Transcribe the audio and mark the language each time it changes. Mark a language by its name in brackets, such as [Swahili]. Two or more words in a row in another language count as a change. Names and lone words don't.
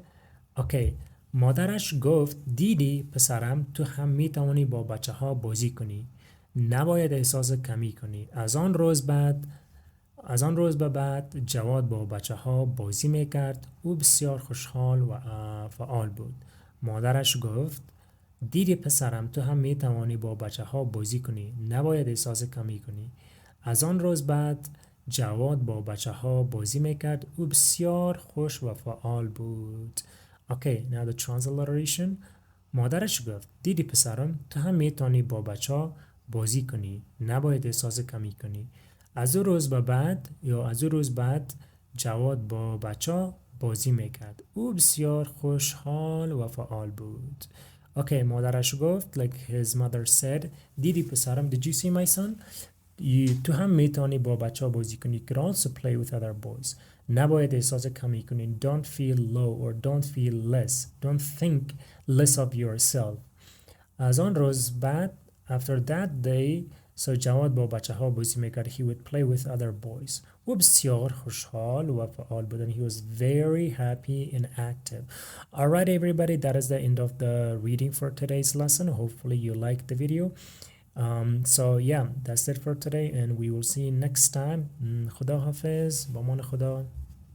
[English] Okay. [Persian] مادرش گفت دیدی پسرم تو هم میتوانی با بچه ها بازی کنی. نباید احساس کمی کنی. از آن روز به بعد جواد با بچه ها بازی میکرد. او بسیار خوشحال و فعال بود. مادرش گفت دیدی پسرم تو هم میتوانی با بچه ها بازی کنی. نباید احساس کمی کنی. از آن روز بعد جواد با بچه ها بازی میکرد. او بسیار خوش و فعال بود. [English] Okay, now the transliteration. [Persian] مادرش گفت دیدی پسرم تو هم میتونی با بچه ها بازی کنی. نباید احساس کمی کنی. از او روز بعد جواد با بچه ها بازی میکرد. او بسیار خوشحال و فعال بود. [English] Okay, [Persian] مادرش گفت [English] like his mother said [Persian] دیدی پسرم [English] did you see my son? [Persian] تو هم میتونی با بچه ها بازی کنی. [English] You could also play with other boys. [Persian] نباید احساس کمی کنی. [English] Don't feel low or don't feel less. Don't think less of yourself. [Persian] از آن روز بعد [English] after that day so [Persian] جواد با بچه ها بازی میکرد. [English] He would play with other boys. [Persian] و بسیار خوشحال و فعال بود. [English] And he was very happy and active. Alright everybody, that is the end of the reading for today's lesson. Hopefully you liked the video. So yeah, that's it for today and we will see you next time. [Persian] خدا حافظ. با امان خدا.